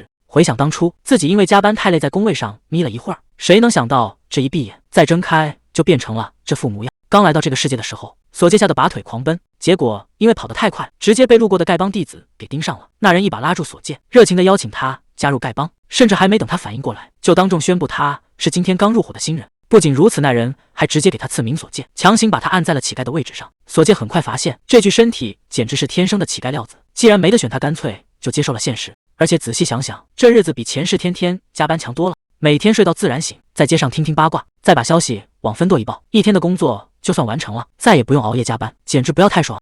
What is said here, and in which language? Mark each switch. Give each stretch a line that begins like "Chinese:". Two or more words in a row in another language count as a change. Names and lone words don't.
Chinese: 回想當初自己因為加班太累，在工位上眯了一會兒，誰能想到這一閉眼再睜開就變成了這副模樣。剛來到這個世界的時候，索介嚇得拔腿狂奔，結果因為跑得太快，直接被路過的丐幫弟子給盯上了。那人一把拉住索介，熱情地邀請他加入丐幫，甚至還沒等他反應過來，就當众宣布他是今天剛入伙的新人。不僅如此，那人還直接給他賜名索介，強行把他按在了乞丐的位置上。索介很快發現，這具身體簡直是天生的乞丐料子，既然沒得選，他乾脆就接受了現實。而且仔細想想，這日子比前世天天加班強多了。每天睡到自然醒，在街上聽聽八卦，再把消息往分舵一報，一天的工作就算完成了，再也不用熬夜加班，簡直不要太爽。